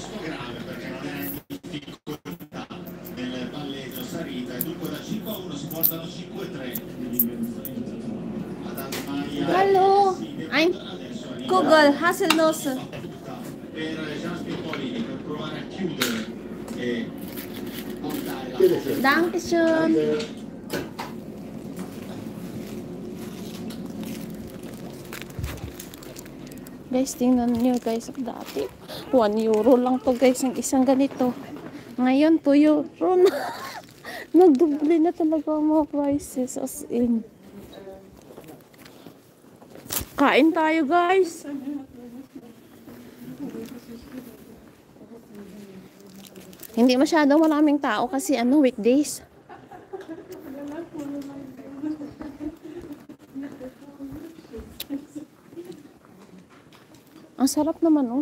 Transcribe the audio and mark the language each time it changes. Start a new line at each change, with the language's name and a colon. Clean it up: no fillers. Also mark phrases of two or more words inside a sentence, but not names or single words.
German: Hallo, ein Kugel, Haselnuss. Dankeschön.
Filipino: Guys, tingnan nyo guys, dati 1 euro lang to guys, ang isang ganito. Ngayon 2 euro na. Nagdoble na talaga ang mga prices
English: as in.
Filipino: Kain tayo guys. Hindi masyadong maraming tao kasi ano, weekdays. Ang sarap naman oh.